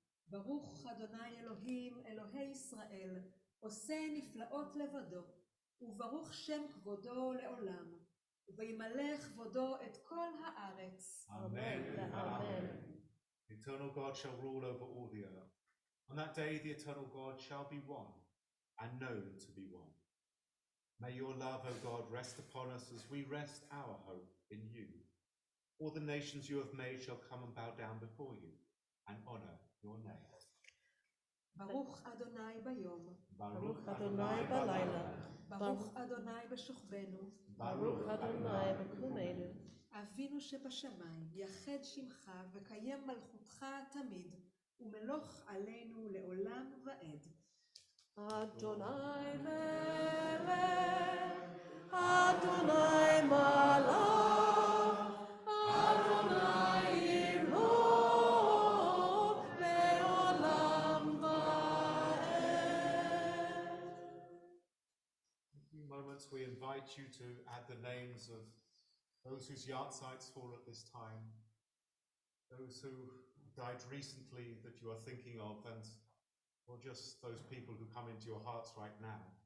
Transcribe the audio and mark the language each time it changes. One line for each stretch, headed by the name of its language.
Hebrew: ברוך אדוני אלוהים, אלוהי ישראל, עושה נפלאות לבדו, וברוך שם כבודו לעולם, וימלא כבודו את כל הארץ.
English: Amen. Amen. The eternal God shall rule over all the earth. On that day, the eternal God shall be one and known to be one. May your love, O God, rest upon us as we rest our hope in you. All the nations you have made shall come and bow down before you and honor your name.
Hebrew: ברוך אדוני ביום, ברוך אדוני בלילה, ברוך אדוני בשוכבנו, ברוך אדוני בקומנו. אבינו שבשמיים, יחד שמך וקיים מלכותך תמיד, ומלוך עלינו לעולם ועד. אדוני מלך, אדוני מלך, אדוני ימלוך לעולם ועד.
English: In a few moments, we invite you to add the names of those whose yahrzeits fall at this time, those who died recently that you are thinking of, or just those people who come into your hearts right now.